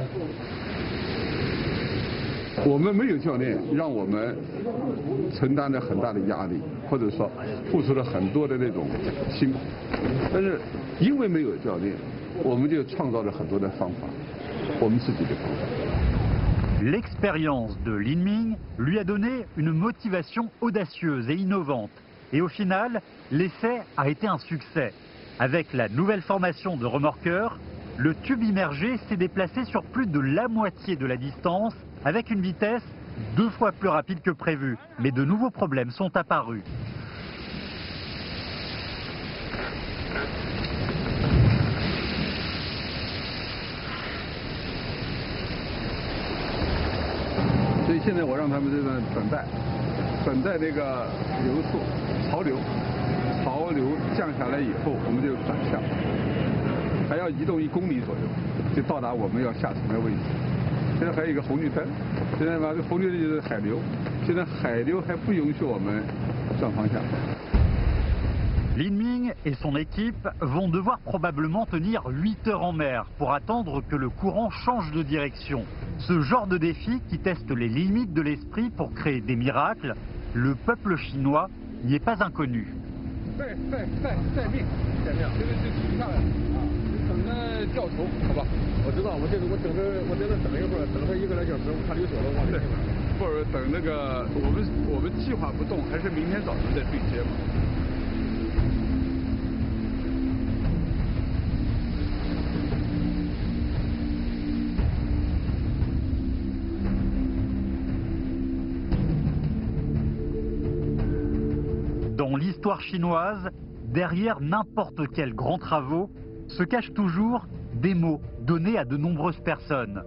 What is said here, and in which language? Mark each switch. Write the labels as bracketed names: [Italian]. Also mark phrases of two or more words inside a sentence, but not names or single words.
[Chinese] 我们没有教练，让我们承担了很大的压力，或者说付出了很多的那种辛苦。但是因为没有教练，我们就创造了很多的方法，我们自己的方法。 [French] L'expérience de Lin Ming lui a donné une motivation audacieuse et innovante. Et au final, l'essai a été un succès. Avec la nouvelle formation de remorqueurs, le tube immergé s'est déplacé sur plus de la moitié de la distance avec une vitesse 2 fois plus rapide que prévu. Mais de nouveaux problèmes sont apparus. [Chinese] Donc 现在我让他们这个等待那个流速潮流降下来以后，我们就转向，还要移动1公里左右，就到达我们要下沉的位置。现在还有一个红绿灯，现在这红绿灯就是海流，现在海流还不允许我们转方向。 [French] Lin Ming et son équipe vont devoir probablement tenir 8 heures en mer pour attendre que le courant change de direction. Ce genre de défi qui teste les limites de l'esprit pour créer des miracles, le peuple chinois n'y est pas inconnu. [Chinese] 再命，这挺漂亮啊！等着掉头，好吧？我知道，我在这等一会儿，等他1个来小时，我看溜走了，往这边。或者等那个我们计划不动，还是明天早上再对接嘛。 [French] Dans l'histoire chinoise, derrière n'importe quels grands travaux, se cachent toujours des mots donnés à de nombreuses personnes.